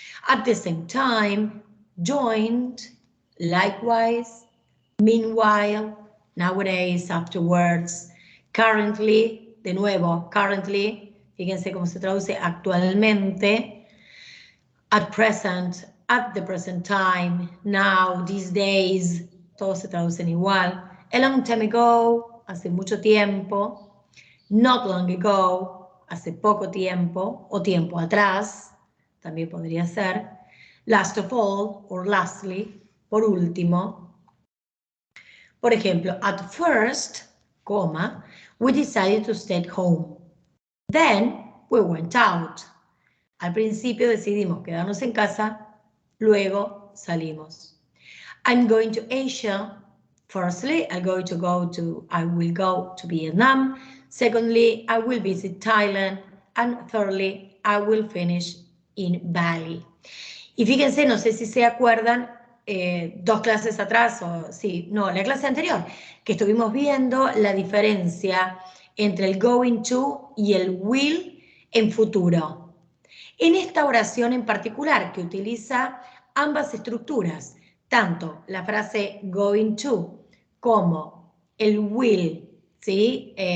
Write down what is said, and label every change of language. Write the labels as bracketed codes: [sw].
[en] At the same time, joined, likewise, meanwhile, nowadays, afterwards, currently, de nuevo, currently, fíjense cómo se traduce actualmente, at present, at the present time, now, these days, todos se traducen igual. [es] A long time ago, hace mucho tiempo. Not long ago, hace poco tiempo, o tiempo atrás, también podría ser. [en] Last of all, or lastly, por último. Por ejemplo, at first, comma, we decided to stay at home. Then we went out. [es] Al principio decidimos quedarnos en casa, luego salimos. [en] I'm going to Asia. Firstly, I will go to Vietnam. Secondly, I will visit Thailand. And thirdly, I will finish in Bali. [es] Y fíjense, no sé si se acuerdan, 2 clases atrás, la clase anterior, que estuvimos viendo la diferencia entre el going to y el will en futuro. En esta oración en particular, que utiliza ambas estructuras, tanto la frase going to como el will, ¿sí?